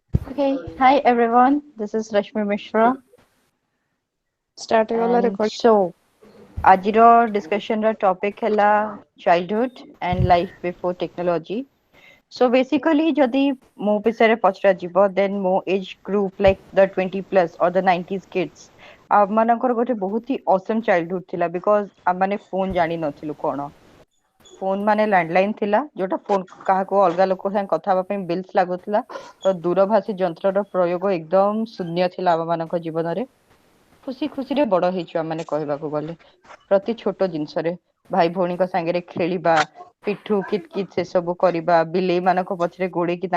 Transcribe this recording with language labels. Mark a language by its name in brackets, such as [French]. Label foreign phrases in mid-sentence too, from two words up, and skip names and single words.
[English] Okay, hi everyone. This is Rashmi Mishra, [Odia] Start ହେଇଗଲା [English] and recording. ଆଜିର discussion ର topic ହେଲା childhood and life before technology. So basically, [Odia] ଯଦି ମୋ ବିଷୟରେ ପଚରାଯିବ, [English] then ମୋ age group like the 20 plus or the 90s kids, [Odia] ଆମମାନଙ୍କର ଗୋଟେ ବହୁତ ହି [English] awesome childhood [Odia] ଥିଲା because ଆମମାନେ phone ଜାଣି ନଥିଲୁ କଣ। ଫୋନ ମାନେ ଲ୍ୟାଣ୍ଡଲାଇନ ଥିଲା ଯୋଉଟା ଫୋନ କାହାକୁ ଅଲଗା ଲୋକ ସାଙ୍ଗେ କଥା ହେବା ପାଇଁ ବିଲ୍ସ ଲାଗୁଥିଲା ତ ଦୂରଭାଷୀ ଯନ୍ତ୍ରର ପ୍ରୟୋଗ ଏକଦମ ଶୂନ୍ୟ ଥିଲା ଆମମାନଙ୍କ ଜୀବନରେ ଖୁସି ଖୁସିରେ ବଡ ହେଇଛୁ ଆମମାନେ କହିବାକୁ ଗଲେ ପ୍ରତି ଛୋଟ ଜିନିଷରେ ଭାଇ ଭଉଣୀଙ୍କ ସାଙ୍ଗରେ ଖେଳିବା ପିଠୁ କିତ କିତ ସେସବୁ କରିବା ବିଲେଇ ମାନଙ୍କ ପଛରେ ଗୋଡେଇକି